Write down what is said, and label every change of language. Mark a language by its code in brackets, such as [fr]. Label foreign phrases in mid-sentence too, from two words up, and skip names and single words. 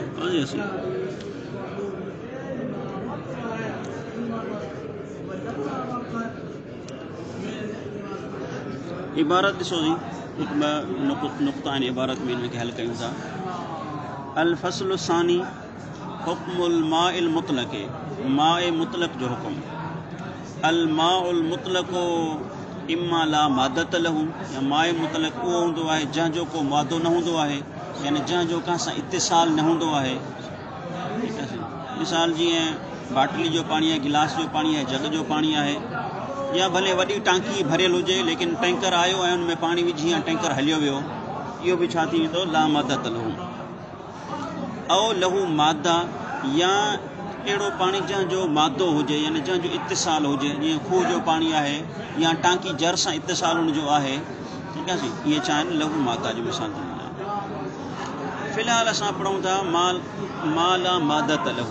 [sd] इबारत ॾिसो जी, हिकु ॿ नुक़्ता आहिनि इबारत में, हिन खे हल कयूं था। [ar] الفصل الثاني حكم الماء المطلق, [sd] माए मुतलक़ जो हुकुम। [ar] الماء المطلق إما لا مادة له, [sd] या माए मुतलक़ उहो हूंदो आहे जंहिंजो को मादो न हूंदो आहे, यानी जंहिंजो कंहिं सां इतिसाल न हूंदो आहे। ठीकु आहे। मिसाल जीअं बाटली जो पाणी आहे, गिलास जो पाणी आहे, जग जो पाणी आहे, या भले वॾी टांकी भरियल हुजे, लेकिन टैंकर आयो ऐं उन में पाणी विझी या टैंकर हलियो वियो, इहो बि छा थी वेंदो? [ar] لا مادة له. أو له مادة, [sd] या अहिड़ो पाणी जंहिंजो मादो हुजे, यानी जंहिंजो इतिसाल हुजे, जीअं खूह जो पाणी आहे या टांकी जर सां इतिसाल हुनजो आहे। ठीकु आहे सी, इहे छा आहिनि? [ar] له مادة [sd] जो मिसाल थी वेंदा। फ़िलहालु असां पढ़ूं था [ar] ما لا مادة له.